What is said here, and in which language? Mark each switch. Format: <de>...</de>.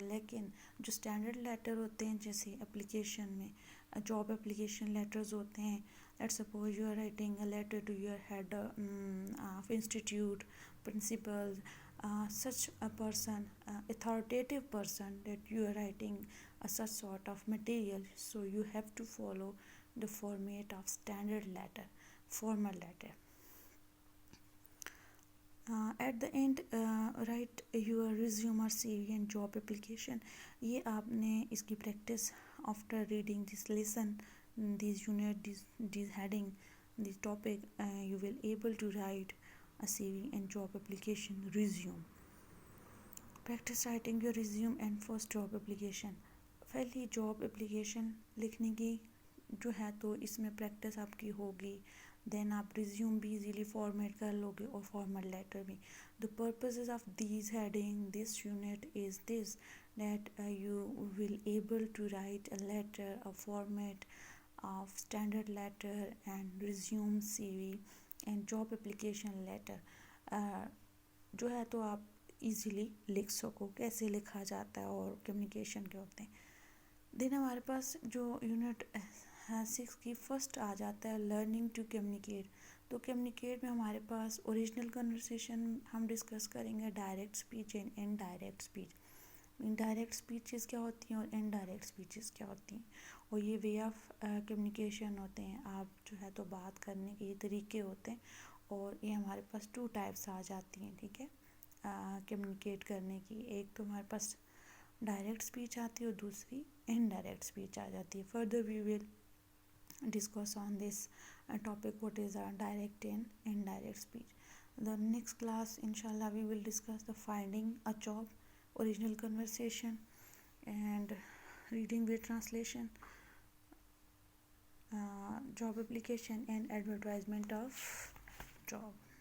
<ur>لیکن جو standard letter ہوتے ہیں جیسے اپلیکیشن میں جاب اپلیکیشن لیٹرز ہوتے ہیں،</ur> <en>Let's suppose you are writing a letter to your head of institute, principal, such a person, authoritative person, that you are writing such sort of material, so you have to follow the format of standard letter, formal letter. At the end, write your resume or CV and job application.</en> <ur>یہ آپ نے اس کی practice</ur> <en>after reading this lesson, this unit, this heading, this topic, you will able to write a CV and job application, resume. Practice writing your resume and first job application.</en> <ur>پہلی job application لکھنے کی جو ہے تو اس میں practice آپ کی ہوگی، دین آپ ریزیوم بھی ایزیلی فارمیٹ کر لو گے اور فارمل لیٹر بھی.</ur> <en>The purposes of these heading, this unit is this, that you will able to write a letter, a format of standard letter and resume, CV and job application letter.</en> <ur>جو ہے تو آپ easily لکھ سکو، کیسے لکھا جاتا ہے اور کمیونیکیشن کے ہوتے ہیں. دین ہمارے پاس جو یونٹ 6 کی فرسٹ آ جاتا ہے لرننگ ٹو کمیونیکیٹ. تو کمیونیکیٹ میں ہمارے پاس اوریجنل کنورسیشن ہم ڈسکس کریں گے، direct speech and indirect speech. Direct speeches کیا ہوتی ہیں اور انڈائریکٹ اسپیچز کیا ہوتی ہیں، اور یہ وے آف کمیونیکیشن ہوتے ہیں. آپ جو ہے تو بات کرنے کے یہ طریقے ہوتے ہیں، اور یہ ہمارے پاس 2 ٹائپس آ جاتی ہیں. ٹھیک ہے، کمیونیکیٹ کرنے کی. ایک تو ہمارے پاس ڈائریکٹ اسپیچ آتی ہے اور دوسری انڈائریکٹ اسپیچ آ جاتی ہے.</ur> <en>Further we will discuss on this topic, what is a direct and indirect speech. The next class inshallah we will discuss the finding a job, original conversation and reading with translation, job application and advertisement of job.</en>